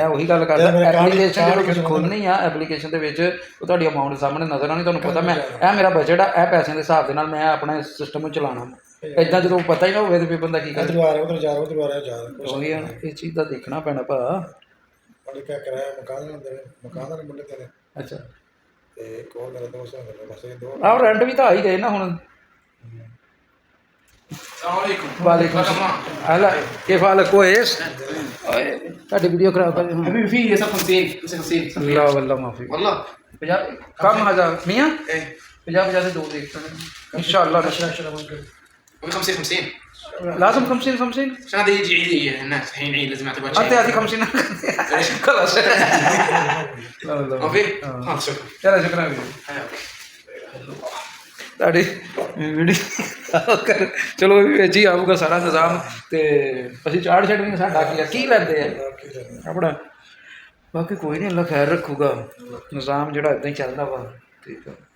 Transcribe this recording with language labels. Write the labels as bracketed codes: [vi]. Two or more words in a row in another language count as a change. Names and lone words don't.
[pa] ਮੈਂ ਉਹੀ ਗੱਲ ਕਰਦਾ ਐਪਲੀਕੇਸ਼ਨ ਜਦੋਂ ਤੁਸੀਂ ਖੋਲ੍ਹਣੀ ਆ ਐਪਲੀਕੇਸ਼ਨ ਦੇ ਵਿੱਚ ਉਹ ਤੁਹਾਡੀ ਅਮਾਊਂਟ ਸਾਹਮਣੇ ਨਜ਼ਰ ਆਉਣੀ ਤੁਹਾਨੂੰ ਪਤਾ ਮੈਂ ਇਹ ਮੇਰਾ ਬਜਟ ਆ ਇਹ ਪੈਸਿਆਂ ਦੇ ਹਿਸਾਬ ਦੇ ਨਾਲ ਮੈਂ ਆਪਣੇ ਸਿਸਟਮ ਨੂੰ ਚਲਾਉਣਾ ਇੱਦਾਂ ਜਦੋਂ ਪਤਾ ਹੀ ਨਾ ਹੋਵੇ ਤੇ ਫਿਰ ਬੰਦਾ ਕੀ ਕਰੇ ਉਧਰ ਜਾ ਉਹੀ ਆ ਇਹ ਚੀਜ਼ ਦਾ ਦੇਖਣਾ ਪੈਣਾ ਭਾ ਉਹਨੇ ਕਿਆ ਕਰਾਇਆ ਮਕਾਨ ਦਾ ਮੁੰਡੇ ਤੇਰੇ ਅੱਛਾ ਤੇ ਕੋਲ ਮੇਰੇ ਦੋਸਤ ਨੇ ਬਸ ਇਹ ਦੋ ਆਹ ਰੈਂਟ ਵੀ ਤਾਂ ਆ ਹੀ ਗਏ ਨਾ ਹੁਣ वालेकुम [ar] هلا كيف حالك كويس؟ هذه فيديو خراب حبيبي في 50 لا والله ما في والله كم هذا 100 ايه 50 [hi] से 2 देख [ar] ان شاء الله نشرح 50 50 لازم 50 50 عشان هذا يجي عيد الناس الحين عيد لازم يعتبر انت هذه 50 خلاص لا والله ما في؟ شكرا يلا شكرا [pa] ਤੁਹਾਡੀ ਵੀਡੀਓ ਕਰ ਚਲੋ ਵਿੱਚ ਹੀ ਆਊਗਾ ਸਾਰਾ ਨਿਜ਼ਾਮ ਤੇ ਅਸੀਂ ਚਾੜ ਛੱਡਣੀ ਸਾਡਾ ਕੀ ਲੈਂਦੇ ਆ ਆਪਣਾ ਬਾਕੀ ਕੋਈ ਨਹੀਂ ਅੱਲਾ ਖੈਰ ਰੱਖੂਗਾ ਨਿਜ਼ਾਮ ਜਿਹੜਾ ਇੱਦਾਂ ਹੀ ਚੱਲਦਾ ਵਾ ਠੀਕ ਆ